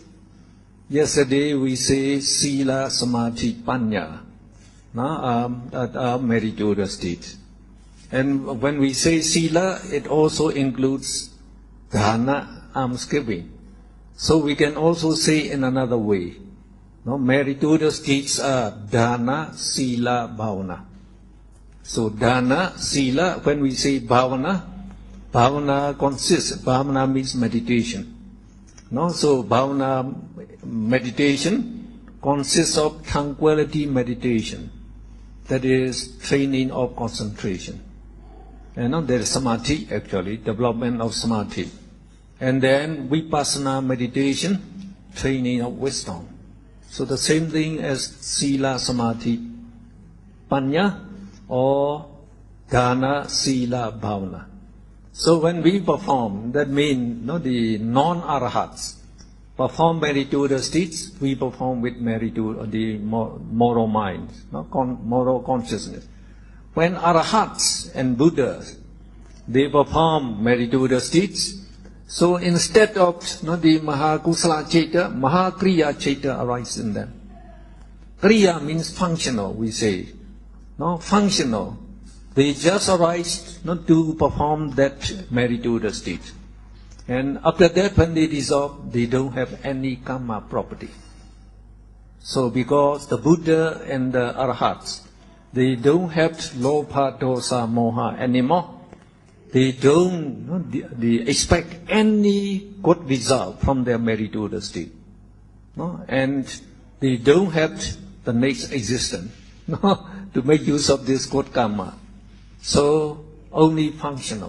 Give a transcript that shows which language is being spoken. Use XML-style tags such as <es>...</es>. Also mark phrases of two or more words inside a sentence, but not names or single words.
<en>Yesterday we say</en> <pi>Sila, Samadhi, Panya</pi> <en>are meritorious deeds. And when we say sila, it also includes dana, almsgiving. So we can also say in another way. No, meritorious deeds are</en> <pi>dana, sila, bhavana. So dana, sila,</pi> <en>when we say bhavana, bhavana means meditation. No, so bhavana meditation consists of tranquility meditation. That is training of concentration. And there is samadhi actually, development of samadhi. And then vipassana meditation, training of wisdom. So the same thing as</en> <pi>sila, samadhi, panya,</pi> <en>or</en> <pi>dana, sila, bhavana.</pi> <en>So when we perform, that means the non-arahats perform meritorious deeds, we perform with the moral mind, moral consciousness. When arahats and Buddhas, they perform meritorious deeds, so instead of the</en> <pi>mahakusala chaita, mahakriya chaita</pi> <en>arises in them. Kriya means functional, we say. Functional. They just arise to perform that meritorious deed. And after that, when they dissolve, they don't have any karma property. So because the Buddha and the Arahats, they don't have</en> <pi>lobha, dosa, moha</pi> <en>anymore. They don't they expect any good result from their meritorious deed. And they don't have the next existence to make use of this good karma. So only functional.</en>